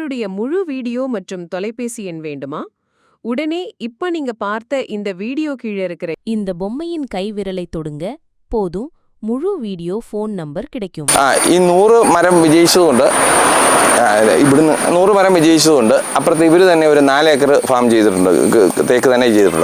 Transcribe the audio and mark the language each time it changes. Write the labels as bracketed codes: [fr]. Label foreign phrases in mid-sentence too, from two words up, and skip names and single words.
[ta] உங்களுடைய முழு வீடியோ மற்றும் தொலைபேசி எண் வேண்டுமா? உடனே இப்ப நீங்க பார்த்த இந்த வீடியோ கீழே இருக்கிற இந்த பொம்மையின் கைவிரலை தொடுங்க, போதும் [ml] മുഴു വീഡിയോ ഫോൺ നമ്പർ [ta] கிடைக்கும். [ml] ഈ 100 മരം വിജയിച്ചതുകൊണ്ട് ഇവിടുന്ന് 100 മരം വിജയിച്ചതുകൊണ്ട് അപ്പുറത്ത് ഇവർ തന്നെ ഒരു 4 ഏക്കർ ഫാം ചെയ്തിട്ടുണ്ട്, തേക്ക് തന്നെ ചെയ്തിട്ടുണ്ട്.